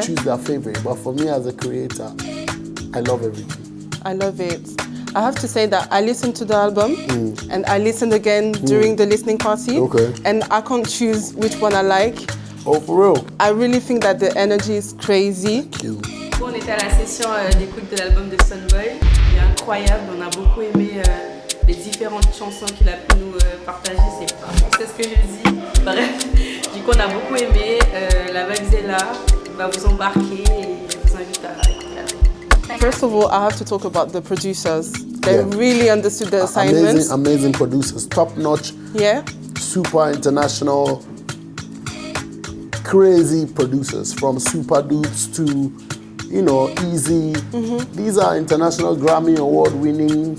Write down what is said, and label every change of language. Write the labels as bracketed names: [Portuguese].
[English] to choose their favorite. But for me as a creator, I love everything. I love it. I have to say that I listened to the album and I listened again during the listening party. Okay. And I can't choose which one I like. Oh, for real? I really think that the energy is crazy. You. [French] On était à la session d'écoute de l'album de Stonebwoy. Il est incroyable, on a beaucoup aimé les différentes chansons qu'il a pu nous partager. C'est pas français ce que je dis. Bref, du coup on a beaucoup aimé. La vibe est là, il va vous embarquer et je vous invite à écouter l'album. [English] First of all, I have to talk about the producers. They Yeah. really understood the assignments. Amazing producers, top notch, Yeah. super international, crazy producers, from Super Dupes to, Easy. These are international Grammy Award winning